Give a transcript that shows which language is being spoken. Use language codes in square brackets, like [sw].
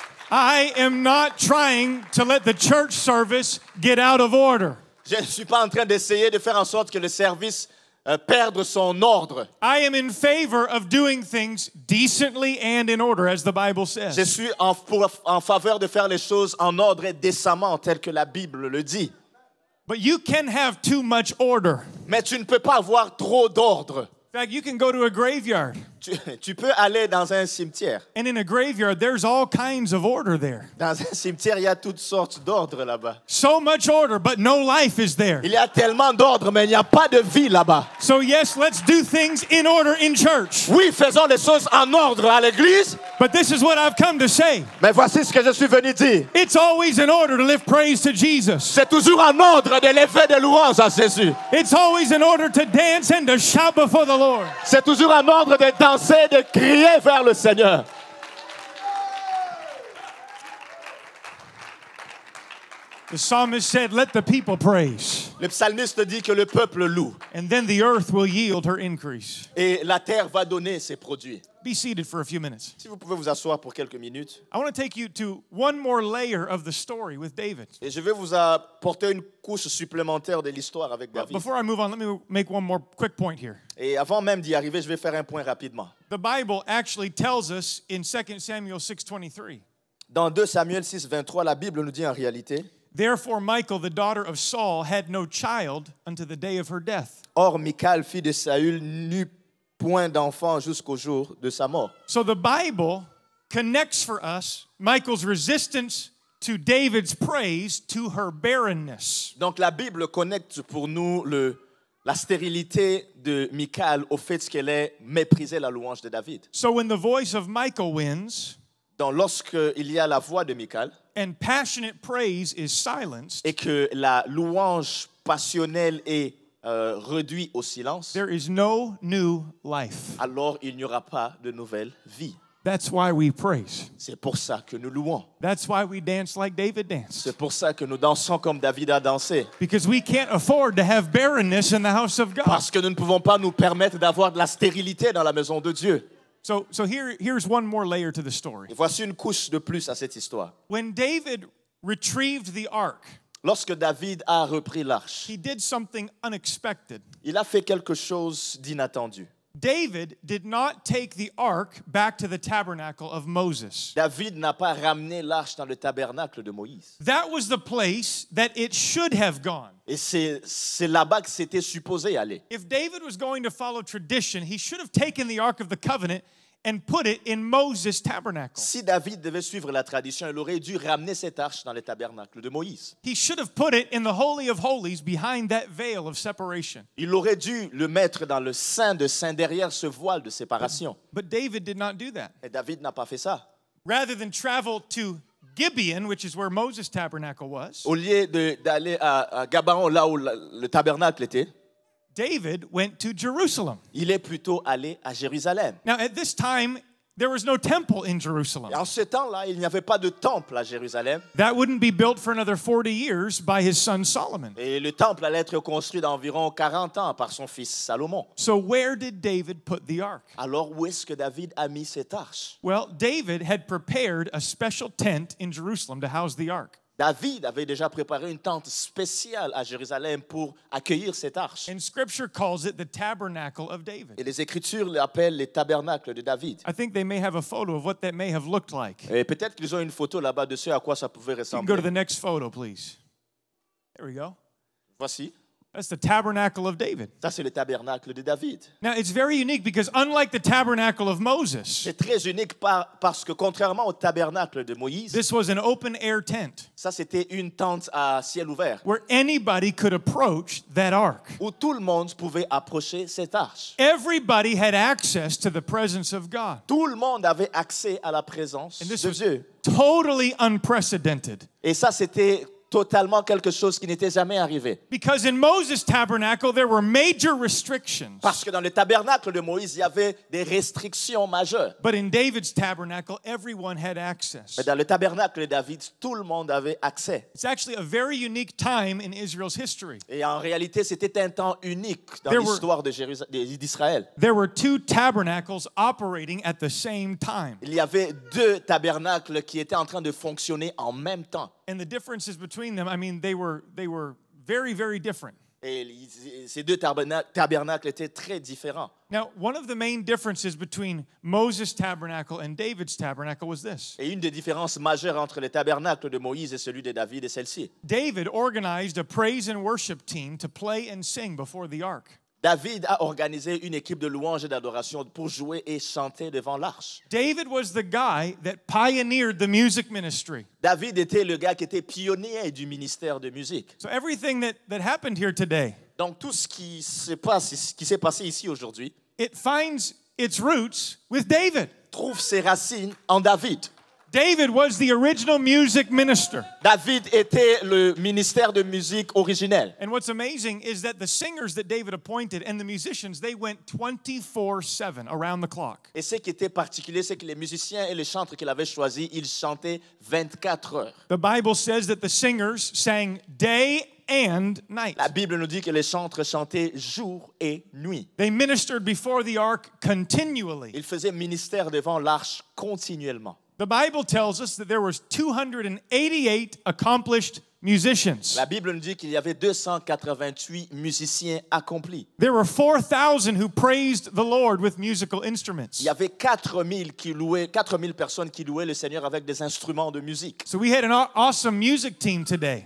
[en] I am not trying to let the church service get out of order. [fr] Je ne suis pas en train d'essayer de faire en sorte que le service perde son ordre. [en] I am in favor of doing things decently and in order, as the Bible [fr] Je [en] says. [fr] suis en faveur de faire les choses en ordre et décemment, tel que la Bible le dit. [en] But you can have too much order. [fr] Mais tu ne peux pas avoir trop d'ordre. [en] In fact, you can go to a graveyard [fr] Tu peux aller dans un cimetière. [en] and in a graveyard, there's all kinds of order there. [fr] Dans un cimetière, il y a toutes sortes d'ordres là-bas. [en] So much order, but no life is there. [fr] Il y a tellement d'ordres, mais il n'y a pas de vie là-bas. [en] So yes, let's do things in order in church. [fr] Oui, faisons les choses en ordre à l'église, [en] But this is what I've come to say. [fr] mais voici ce que je suis venu dire. [en] It's always in order to lift praise to Jesus. [fr] C'est toujours en ordre de lever des louanges à Jésus. [en] It's always in order to dance and to shout before the Lord. [fr] C'est toujours en ordre de danser, de crier vers le Seigneur. [en] The psalmist said, "Let the people praise, [fr] Le psalmiste dit que le peuple loue [en] and then the earth will yield her increase." [fr] et la terre va donner ses produits. [en] Be seated for a few minutes. [fr] Si vous pouvez vous asseoir pour quelques minutes. [en] I want to take you to one more layer of the story with David. [fr] Et je vais vous apporter une couche supplémentaire de l'histoire avec David. [en] Before I move on, let me make one more quick point here. [fr] Et avant même d'y arriver, je vais faire un point rapidement. [en] The Bible actually tells us in 2 Samuel 6:23, [fr] Dans 2 Samuel 6, 23, la Bible nous dit en réalité: [en] "Therefore Michal, the daughter of Saul, had no child unto the day of her death." [fr] Or, Michal, fille de Saül, n'eut point d'enfant jusqu'au jour de sa mort. [en] So the Bible connects for us Michal's resistance to David's praise to her barrenness. [fr] Donc la Bible connecte pour nous la stérilité de Michal au fait qu'elle ait méprisé la louange de David. [en] So when the voice of Michal wins [fr] Donc lorsqu'il y a la voix de Michal [en] and passionate praise is silenced, [fr] et que la louange passionnelle est réduite au silence, [en] there is no new life. [fr] alors il n'y aura pas de nouvelle vie. [en] That's why we praise. [fr] C'est pour ça que nous louons. [en] That's why we dance like David danced. [fr] C'est pour ça que nous dansons comme David a dansé. [en] Because we can't afford to have barrenness in the house of God. [fr] Parce que nous ne pouvons pas nous permettre d'avoir de la stérilité dans la maison de Dieu. [en] So here's one more layer to the story. [fr] Et voici une couche de plus à cette histoire. [en] When David retrieved the ark, [fr] Lorsque David a repris l'arche, [en] he did something unexpected. [fr] il a fait quelque chose d'inattendu. [en] David did not take the ark back to the tabernacle of Moses. [fr] David n'a pas ramené l'arche dans le tabernacle de Moïse. [en] That was the place that it should have gone. [fr] Et c'est là-bas que c'était supposé aller. [en] If David was going to follow tradition, he should have taken the ark of the covenant and put it in Moses' tabernacle. [fr] Si David devait suivre la tradition, il aurait dû ramener cette arche dans le tabernacle de Moïse. [en] He should have put it in the Holy of Holies behind that veil of separation. [fr] Il aurait dû le mettre dans le Saint de Saint derrière ce voile de séparation. [en] But David did not do that. [fr] Et David n'a pas fait ça. [en] Rather than travel to Gibeon, which is where Moses' tabernacle was, [fr] Au lieu d'aller à Gabaon, là où le tabernacle était, [en] David went to Jerusalem. [fr] il est plutôt allé à Jérusalem. [en] Now, at this time, there was no temple in Jerusalem. [fr] Et en ce temps-là, il n'y avait pas de temple à Jérusalem. [en] That wouldn't be built for another 40 years by his son Solomon. [fr] Et le temple allait être construit d'environ 40 ans par son fils Salomon. [en] So where did David put the ark? [fr] Alors où est-ce que David a mis cette arche? [en] Well, David had prepared a special tent in Jerusalem to house the ark. [fr] David avait déjà préparé une tente spéciale à Jérusalem pour accueillir cette arche. [en] And scripture calls it the tabernacle of David. [fr] Et les Écritures l'appellent les tabernacles de David. [en] I think they may have a photo of what that may have looked like. [fr] Et peut-être qu'ils ont une photo là-bas de ce à quoi ça pouvait [en] You can go to the [fr] ressembler. [en] next photo, please. There we go. [fr] Voici, [en] That's the tabernacle of David. [fr] ça c'est le tabernacle de David. [en] Now, it's very unique because unlike the tabernacle of Moses, [fr] C'est très unique parce que contrairement au tabernacle de Moïse, [en] this was an open air tent [fr] ça c'était une tente à ciel ouvert [en] where anybody could approach that ark. [fr] où tout le monde pouvait approcher cette arche. [en] Everybody had access to the presence of God. [fr] Tout le monde avait accès à la présence [en] And this [fr] de [en] was [fr] Dieu. [en] totally unprecedented. [fr] Et ça c'était totalement quelque chose qui n'était jamais arrivé. [en] Because in Moses' tabernacle, there were major restrictions. [fr] Parce que dans le tabernacle de Moïse, il y avait des restrictions majeures. [en] But in David's tabernacle, everyone had access. [fr] Mais dans le tabernacle de David, tout le monde avait accès. [en] It's actually a very unique time in Israel's history. [fr] Et en réalité, c'était un temps unique dans [en] There were- [fr] l'histoire d'Israël. [en] There were two tabernacles operating at the same time. [fr] Il y avait deux tabernacles qui étaient en train de fonctionner en même temps. [en] And the differences between them, I mean, they were very, very different. [fr] Et ces deux tabernacles étaient très différents. [en] Now, one of the main differences between Moses' tabernacle and David's tabernacle was this. [fr] Et une des différences majeures entre le tabernacle de Moïse et celui de David est celle-ci. [en] David organized a praise and worship team to play and sing before the ark. [fr] David a organisé une équipe de louanges et d'adoration pour jouer et chanter devant l'arche. [en] David was the guy that pioneered the music ministry. [fr] David était le gars qui était pionnier du ministère de musique. [en] So everything that happened here today, [fr] Donc tout ce qui se passe, ce qui s'est passé ici aujourd'hui, [en] it finds its roots with David. [fr] trouve ses racines en David. [en] David was the original music minister. [fr] David était le ministère de musique originel. [en] And what's amazing is that the singers that David appointed and the musicians, they went 24/7 around the clock. [fr] Et ce qui était particulier, c'est que les musiciens et les chantres qu'il avait choisis, ils chantaient 24 heures. [en] The Bible says that the singers sang day and night. [fr] La Bible nous dit que les chantres chantaient jour et nuit. [en] They ministered before the ark continually. [fr] Ils faisaient ministère devant l'arche continuellement. [en] The Bible tells us that there was 288 accomplished musicians. [fr] La Bible nous dit qu'il y avait 288 musiciens accomplis. [en] There were 4,000 who praised the Lord with musical instruments. [fr] Il y avait 4000 personnes qui louaient le Seigneur avec des instruments de musique. [en] So we had an awesome music team today,